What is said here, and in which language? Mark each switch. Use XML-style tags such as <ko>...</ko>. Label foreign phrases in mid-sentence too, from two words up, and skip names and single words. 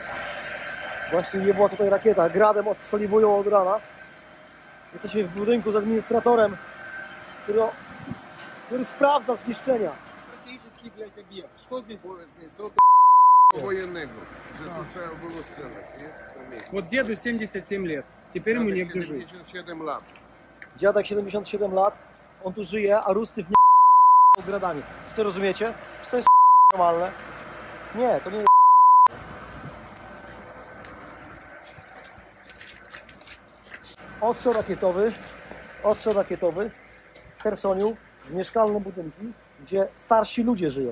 <pl>Właśnie nie była tutaj rakieta, gradem ostrzeliwują od rana. Jesteśmy w budynku z administratorem, który sprawdza zniszczenia. Powiedz mi, co do wojennego, że tu trzeba było strzelać, nie?</pl> <ru>Вот деду 77 лет, теперь ему негде жить.</ru> <pl>77 lat. Dziadek 77 lat, on tu żyje, a Ruscy w gradami. Czy to rozumiecie? Czy to jest normalne? Nie, to nie jest. Ostrzał rakietowy w Chersoniu, w mieszkalne budynki, gdzie starsi ludzie żyją.</pl>